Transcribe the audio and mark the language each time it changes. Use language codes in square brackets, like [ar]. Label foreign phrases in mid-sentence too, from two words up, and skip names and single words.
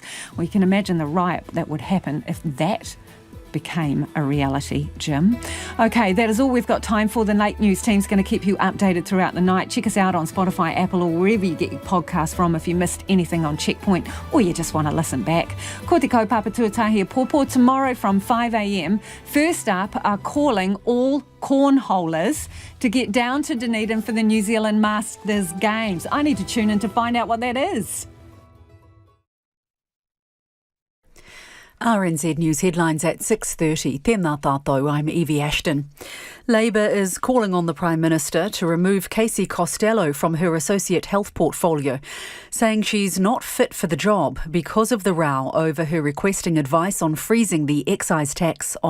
[en] We can imagine the riot that would happen if that became a reality, Jim. Okay, that is all we've got time for. The Late News team's going to keep you updated throughout the night. Check us out on Spotify, Apple or wherever you get your podcast from if you missed anything on Checkpoint or you just want to listen back. [mi] Ko te kaupapa tuatahi pōpō [en] tomorrow from 5 a.m. First up are calling all cornholers to get down to Dunedin for the New Zealand Masters Games. I need to tune in to find out what that is. RNZ News headlines at 6:30. [mi] Tēnā tātou, [en] I'm Evie Ashton. Labour is calling on the Prime Minister to remove Casey Costello from her Associate Health portfolio, saying she's not fit for the job because of the row over her requesting advice on freezing the excise tax on